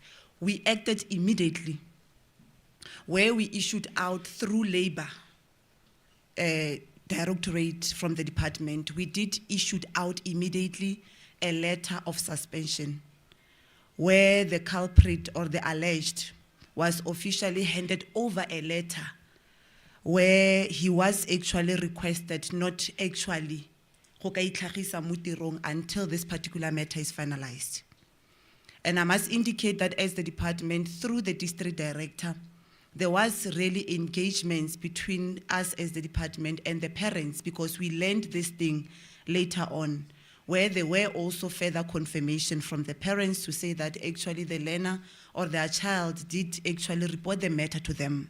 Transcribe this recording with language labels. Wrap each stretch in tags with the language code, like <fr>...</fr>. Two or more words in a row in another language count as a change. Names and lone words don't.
<en>We acted immediately, where we issued out through labor directorate from the department. We did issue out immediately a letter of suspension, where the culprit or the alleged was officially handed over a letter where he was actually requested not actually</en> <tn>go ka itlhagisa mo tirong</tn> <en>until this particular matter is finalized. And I must indicate that as the department, through the district director, there was really engagements between us as the department and the parents, because we learned this thing later on, where there were also further confirmation from the parents to say that actually the learner or their child did actually report the matter to them.</en>